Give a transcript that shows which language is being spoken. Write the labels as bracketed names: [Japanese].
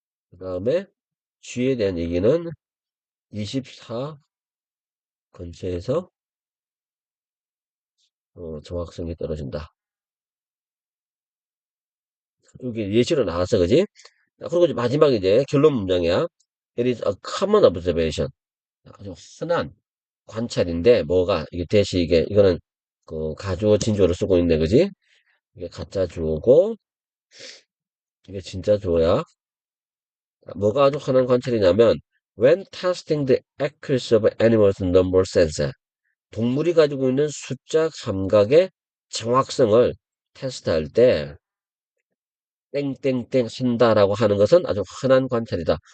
[Korean] 그 다음에, 쥐에 대한 얘기는 24 근처에서, 정확성이 떨어진다. 여기 예시로 나왔어, 그지? 자, 그리고 이제 마지막 이제 결론 문장이야. [English] It is a common observation. [Korean] 아주 흔한 관찰인데, 뭐가, 이게 대시, 이거는 그 가주어 진주어를 쓰고 있네, 그지? 이게 가짜 주어고, 이게 진짜 주어야. 뭐가 아주 흔한 관찰이냐면 [English] when testing the accuracy of animals number sense [Korean] 동물이 가지고 있는 숫자 감각의 정확성을 테스트할 때 땡땡땡 한다라고 하는 것은 아주 흔한 관찰이다.